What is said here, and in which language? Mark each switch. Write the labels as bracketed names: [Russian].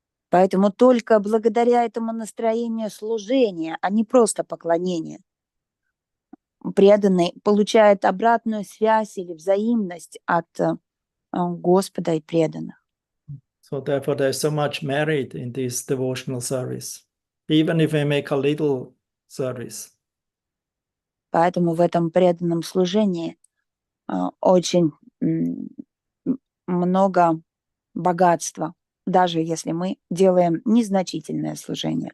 [Russian] Поэтому только благодаря этому настроению служения, а не просто поклонения, преданный получает обратную связь или взаимность от Господа и преданных. [English] So therefore there's so much merit in this devotional service, even if we make a little service. [Russian] Поэтому в этом преданном служении очень много богатства, даже если мы делаем незначительное служение.